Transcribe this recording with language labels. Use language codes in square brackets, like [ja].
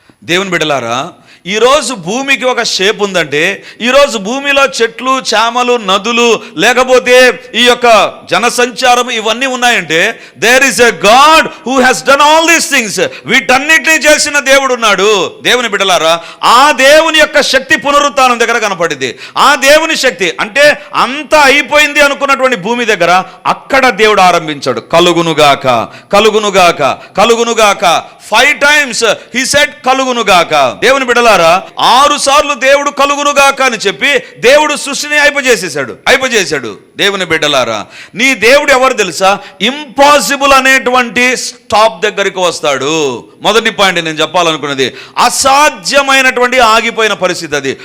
[te] దేవుని బిడ్డలారా, ఈరోజు భూమికి ఒక షేప్ ఉందంటే, ఈరోజు భూమిలో చెట్లు, చేమలు, నదులు, లేకపోతే ఈ యొక్క జనసంచారం ఇవన్నీ ఉన్నాయంటే [en] There is a god who has done all these things. [te] వీటన్నిటినీ చేసిన దేవుడు ఉన్నాడు. దేవుని బిడ్డలారా, ఆ దేవుని యొక్క శక్తి పునరుత్థానం దగ్గర కనపడింది. ఆ దేవుని శక్తి అంటే అంతా అయిపోయింది అనుకున్నటువంటి భూమి దగ్గర అక్కడ దేవుడు ఆరంభించాడు, కలుగునుగాక కలుగునుగాక కలుగునుగాక. [en] 5 times he said కలుగునుగాక. [te] దేవుని బిడ్డలారా, 6 సార్లు దేవుడు కలుగునుగాక అని చెప్పి దేవుడు సృష్టిని అయిపోజేశాడు. దేవుని బిడ్డలారా, నీ దేవుడు ఎవరు తెలుసా? ఇంపాసిబుల్ అనేటువంటి స్టాప్ దగ్గరికి వస్తాడు. మొదటి పాయింట్ నేను చెప్పాలనుకున్నది, అసాధ్యమైనటువంటి ఆగిపోయిన పరిస్థితి అది.